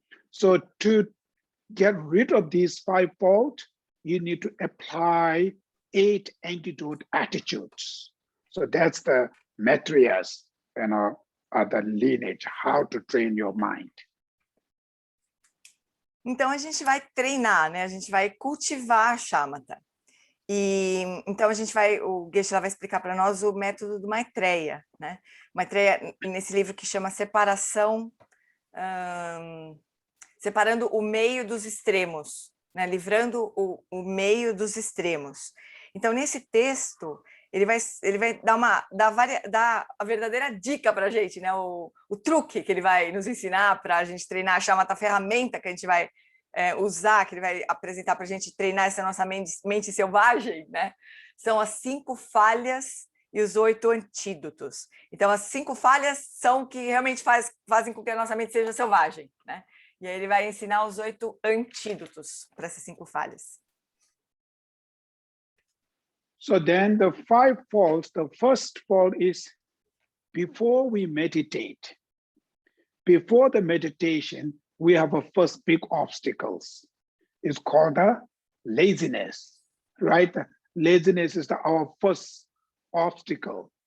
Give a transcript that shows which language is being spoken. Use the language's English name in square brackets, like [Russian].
[English] So to get rid of these 5 faults, you need to apply 8 antidote attitudes. So that's the Maitreya's, the lineage, how to train your mind. [Portuguese] Então a gente vai treinar, né? A gente vai cultivar a Shamatha. E então o Geshe vai explicar para nós o método do Maitreya, né? Maitreya, nesse livro que chama Separação, separando o meio dos extremos, né? Livrando o meio dos extremos. Então nesse texto ele vai dar a verdadeira dica para a gente, né? O truque que ele vai nos ensinar para a gente treinar a Shamatha, a ferramenta que a gente vai usar, que ele vai apresentar para a gente treinar essa nossa mente selvagem, né? São as 5 falhas e os 8 antídotos. Então, as 5 falhas são que realmente fazem com que a nossa mente seja selvagem, né? E aí ele vai ensinar os 8 antídotos para essas 5 falhas. [English] So then the 5 faults, the first fault is before we meditate. Before the meditation, we have a first big obstacles. It's called the laziness, right? Laziness is our first obstacle.